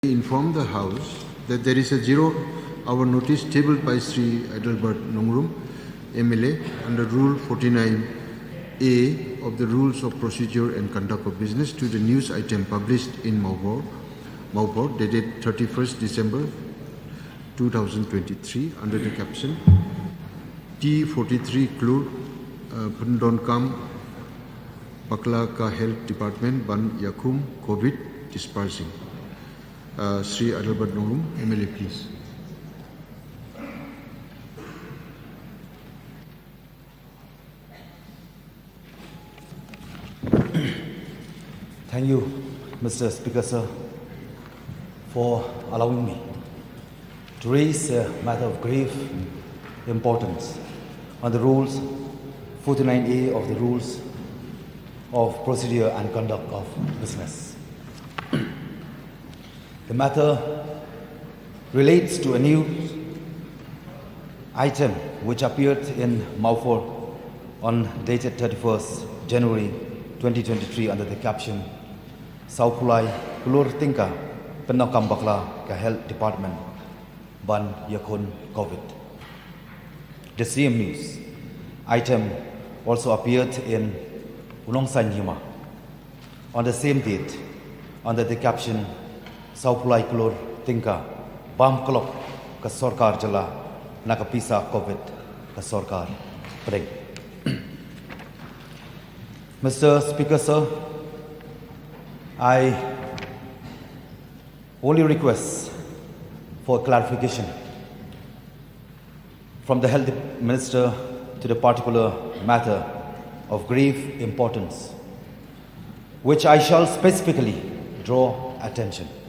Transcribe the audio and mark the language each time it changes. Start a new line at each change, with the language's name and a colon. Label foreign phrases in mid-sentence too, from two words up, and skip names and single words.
English: Inform the House that there is a 0-hour notice tabled by Sri Adalbert Nongrum, MLA, under Rule 49A of the Rules of Procedure and Conduct of Business to the news item published in Maupur dated 31st December 2023 under the caption T43 Klur Pundonkam Pakla Ka Health Department Ban Yakum COVID Dispersing. Sri Adalbert Nongrum, MLA, please. Thank you, Mr. Speaker, sir, for allowing me to raise a matter of grave importance on the rules 49A of the Rules of Procedure and Conduct of Business. The matter relates to a new item which appeared in Maupur on dated 31st January 2023 under the caption Saupulai Kulur Tingka Penokam Bakla Ka Health Department Ban Yakun COVID. The same news item also appeared in Ulongsai Nima on the same date under the caption Saupulai Kulur Tingka Bam Kolok Ka Sorkar Jala Naka Pisa COVID Ka Sorkar Pring. Mr. Speaker, sir, I only request for clarification from the Health Minister to the particular matter of grave importance, which I shall specifically draw attention.